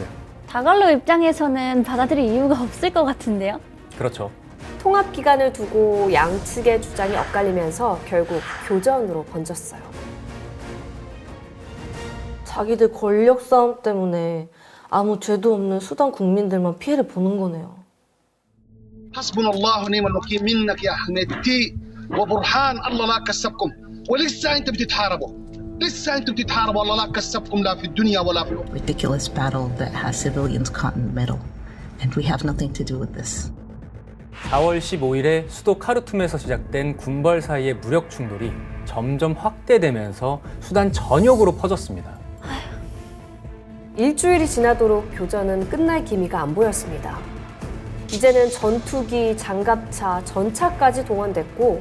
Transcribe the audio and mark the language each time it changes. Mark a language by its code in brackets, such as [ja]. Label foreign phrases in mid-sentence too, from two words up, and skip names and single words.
[ko] 다갈로 입장에서는 받아들일 이유가 없을 것 같은데요. 그렇죠. 통합 기간을 두고 양측의 주장이 엇갈리면서 결국 교전으로 번졌어요. 자기들 권력 싸움 때문에 아무 죄도 없는 수단 국민들만 피해를 보는 거네요. [ar] حسبنا الله ونعم الوكيل منك يا حميدتي وبرهان الله لا كسبكم ولسه انت بتتحاربوا لسه انتم بتتحاربوا الله لا كسبكم لا في الدنيا ولا في الأخرى. [en] Ridiculous battle that has civilians caught in the middle, and we have nothing to do with this. [ko] 4월 15일에 수도 카르툼에서 시작된 군벌 사이의 무력 충돌이 점점 확대되면서 수단 전역으로 퍼졌습니다. 일주일이 지나도록 교전은 끝날 기미가 안 보였습니다. 이제는 전투기, 장갑차, 전차까지 동원됐고